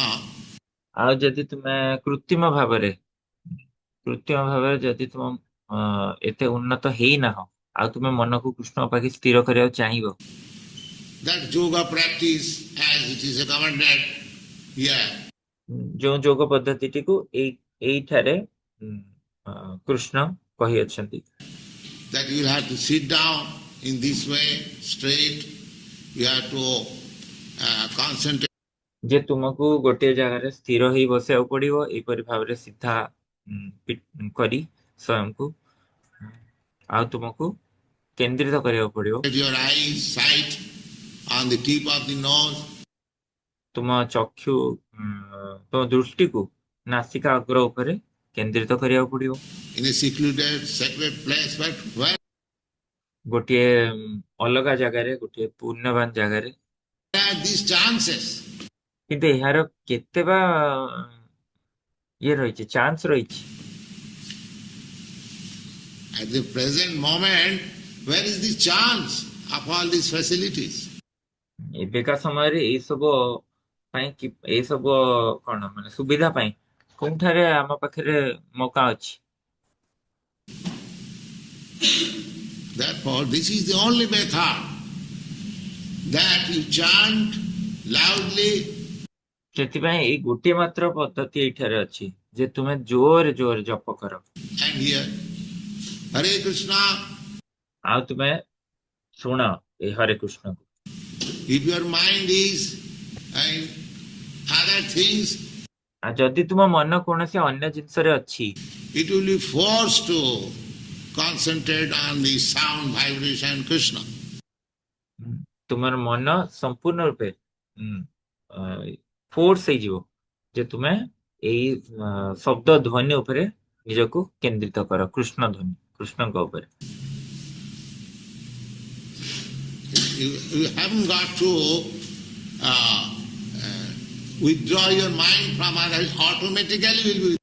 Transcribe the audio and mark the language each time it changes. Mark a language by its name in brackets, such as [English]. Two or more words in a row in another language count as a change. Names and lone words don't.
[Odia] ଆଉ ଯଦି ତୁମେ କୃତ୍ରିମ ଭାବରେ ଯଦି ତୁମ ଏତେ ଉନ୍ନତ ହେଇନାହ ଆଉ ତୁମେ ମନକୁ କୃଷ୍ଣଙ୍କ ପାଖେ ସ୍ଥିର କରିବାକୁ ଚାହିଁବ, [English] that yoga practice as it is recommended here, [Odia] ଯୋଉ ଯୋଗ ପଦ୍ଧତିଟିକୁ ଏଇଠାରେ କୃଷ୍ଣ କହିଅଛନ୍ତି, [English] that you will have to sit down in this way straight, you have to concentrate [Odia] ଯେ ତୁମକୁ ଗୋଟିଏ ଜାଗାରେ ସ୍ଥିର ହେଇ ବସିବାକୁ ପଡିବ ଏହିପରି ଭାବରେ ସିଧା କରି ସ୍ୱୟଂକୁ ଆଉ ତୁମକୁ କେନ୍ଦ୍ରିତ କରିବାକୁ ପଡିବ। [English] your eyes sight on the tip of the nose, [Odia] ତୁମ ଚକ୍ଷୁ ତୁମ ଦୃଷ୍ଟିକୁ ନାସିକା ଅଗ୍ର ଉପରେ କେନ୍ଦ୍ରିତ କରିବାକୁ ପଡିବ। [English] in a secluded sacred place, but where [Odia] ଗୋଟିଏ ଅଲଗା ଜାଗାରେ, ଗୋଟିଏ ପୂର୍ଣ୍ଣବାନ ଜାଗାରେ। [English] are these chances? [Odia] କିନ୍ତୁ ଏହାର କେତେ ବା ଇଏ ରହିଛି, ଚାନ୍ସ ରହିଛି। [English] At the present moment, where is the chance of all these facilities? [Odia] ଏବେକା ସମୟରେ ଏଇସବୁ କଣ ମାନେ ସୁବିଧା ପାଇଁ କୋଉଠାରେ ଆମ ପାଖରେ ମୌକା ଅଛି। [English] Therefore, this is the only method that you chant loudly [Odia] ସେଥିପାଇଁ ଏଇ ଗୋଟିଏ ମାତ୍ର ପଦ୍ଧତି ଏଇଠାରେ ଅଛି ଯେ ତୁମେ ଜୋରେ ଜୋରେ ଜପ କର [English] and hear Hare Krishna. [Odia] ଆଉ ତୁମେ ଶୁଣ ଏ ହରେ କୃଷ୍ଣକୁ। [English] If your mind is in other things, [Odia] ଆଉ ଯଦି ତୁମ ମନ କୌଣସି ଅନ୍ୟ ଜିନିଷରେ ଅଛି, [English] it will be forced to concentrate on the sound vibration Krishna. [Odia] ତୁମର ମନ ସମ୍ପୂର୍ଣ୍ଣ ରୂପେ ଫୋର୍ସ ହେଇଯିବ ଯେ ତୁମେ ଏଇ ଶବ୍ଦ ଧ୍ୱନି ଉପରେ ନିଜକୁ କେନ୍ଦ୍ରିତ କର, କୃଷ୍ଣ ଧ୍ୱନି, କୃଷ୍ଣଙ୍କ ଉପରେ। [English] You haven't got to withdraw your mind from others, automatically will be